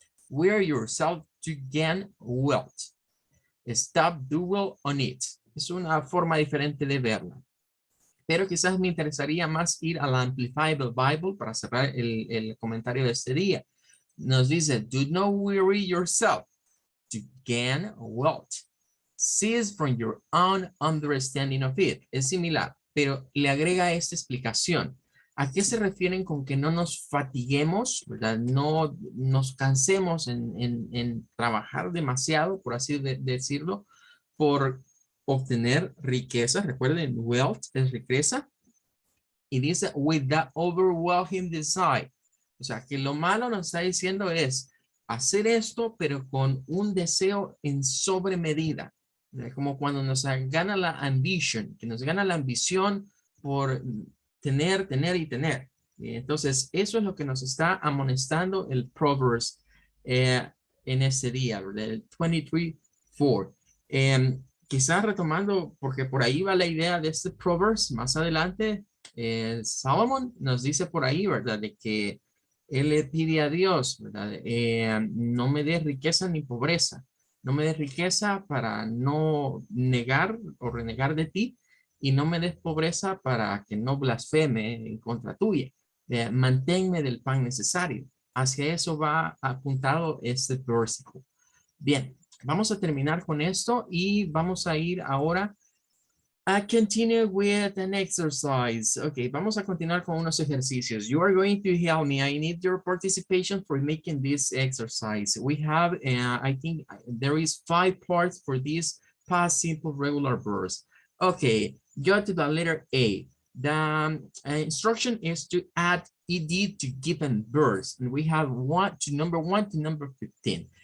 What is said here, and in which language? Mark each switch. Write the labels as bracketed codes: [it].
[en] Wear yourself to gain wealth. Stop dwell on it. [es] Es una forma diferente de verla. Pero quizás me interesaría más ir a la Amplifiable Bible para cerrar el comentario de este día. Nos dice, [en] do not weary yourself to gain wealth. Cease from your own understanding of it. [es] Es similar, pero le agrega esta explicación. ¿A qué se refieren con que no nos fatiguemos, ¿verdad? No nos cansemos en trabajar demasiado, por así decirlo, por obtener riqueza? Recuerden, wealth es riqueza. Y dice, [en] with that overwhelming desire. [es] O sea, que lo malo nos está diciendo es hacer esto, pero con un deseo en sobremedida. Como cuando nos gana la ambition, que nos gana la ambición por tener, tener y tener. Entonces, eso es lo que nos está amonestando el Proverbs en este día, el 23:4. Quizás retomando, porque por ahí va la idea de este Proverbs, más adelante, Salomón nos dice por ahí, ¿verdad? De que él le pide a Dios, ¿verdad? No me des riqueza ni pobreza. No me des riqueza para no negar o renegar de ti, y no me des pobreza para que no blasfeme en contra tuya. Manténme del pan necesario. Hacia eso va apuntado este versículo. Bien, vamos a terminar con esto y vamos a ir ahora a [en] continue with an exercise. [es] Okay, vamos a continuar con unos ejercicios. [en] You are going to help me. I need your participation for making this exercise. We have, I think there is 5 parts for this past simple regular verbs. Okay, go to the letter A. The instruction is to add ed to given verbs, and we have number 1 to number 15.